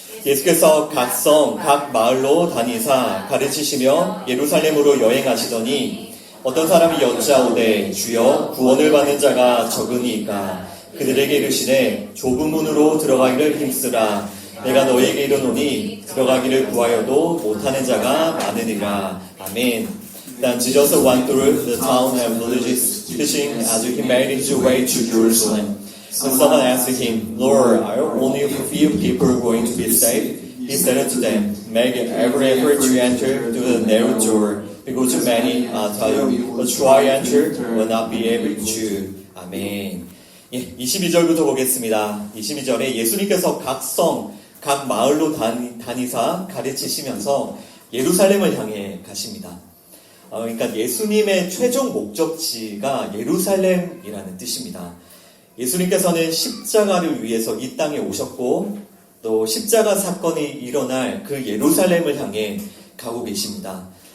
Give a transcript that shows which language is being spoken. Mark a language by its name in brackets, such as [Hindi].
[Korean] 예수께서 각 성, 각 마을로 다니사 가르치시며 예루살렘으로 여행하시더니 어떤 사람이 여짜오되 주여 구원을 받는 자가 적으니까 그들에게 이르시되 좁은 문으로 들어가기를 힘쓰라. 내가 너에게 이르노니 들어가기를 구하여도 못하는 자가 많으니라. 아멘. [English] Then Jesus went through the town and villages teaching as he made his way to Jerusalem. And someone asked him, Lord, are only a few people going to be saved? He said unto them, make every effort to enter through the narrow door, because many tell you, but try enter will not be able to. [Korean] 아멘. 22절부터 보겠습니다. 22절에 예수님께서 각 성, 각 마을로 다니사 가르치시면서 예루살렘을 향해 가십니다. 그러니까 예수님의 최종 목적지가 예루살렘이라는 뜻입니다. 예수님께서는 십자가를 위해서 이 땅에 오셨고 또 십자가 사건이 일어날 그 예루살렘을 향해 가고 계십니다.